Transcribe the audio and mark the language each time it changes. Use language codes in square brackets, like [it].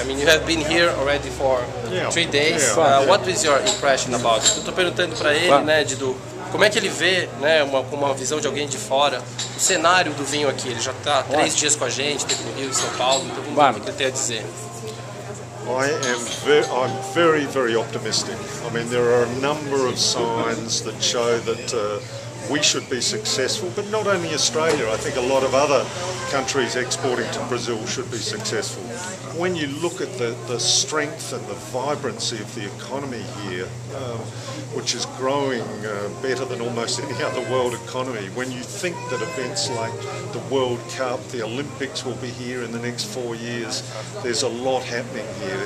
[en] I mean, you have been here already for 3 days. What is your impression about it? [pt] Eu estou perguntando para ele, Didu, como é que ele vê, com uma visão de alguém de fora, o cenário do vinho aqui? Ele já está 3 dias com a gente, teve no Rio e São Paulo, então vamos ver o que ele tem a dizer. [en] I'm very, very optimistic. I mean, there are a number of signs that show that we should be successful, but not only Australia, I think a lot of other countries exporting to Brazil should be successful. When you look at the strength and the vibrancy of the economy here, which is growing better than almost any other world economy, when you think that events like the World Cup, the Olympics will be here in the next 4 years, there's a lot happening here.